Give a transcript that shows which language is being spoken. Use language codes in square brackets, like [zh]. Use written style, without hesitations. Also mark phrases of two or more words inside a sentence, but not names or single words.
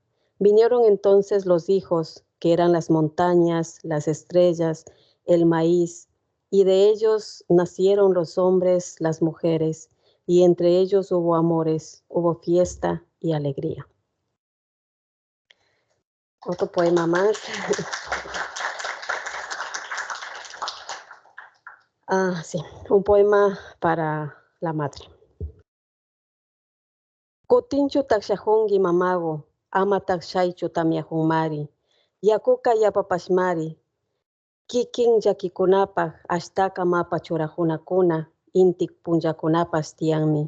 [es] Vinieron entonces los hijos, que eran las montañas, las estrellas, el maíz, y de ellos nacieron los hombres, las mujeres, y entre ellos hubo amores, hubo fiesta y alegría. Otro poema más. Sí, un poema para la madre. [qu] Kutinchu takshahungi mamago, ama takshaychu tamiahunmari, yakuka yapapashmari, kikin yakikunapaj ashtaka mapa churajunakuna, intik punyakunapas tiyanmi.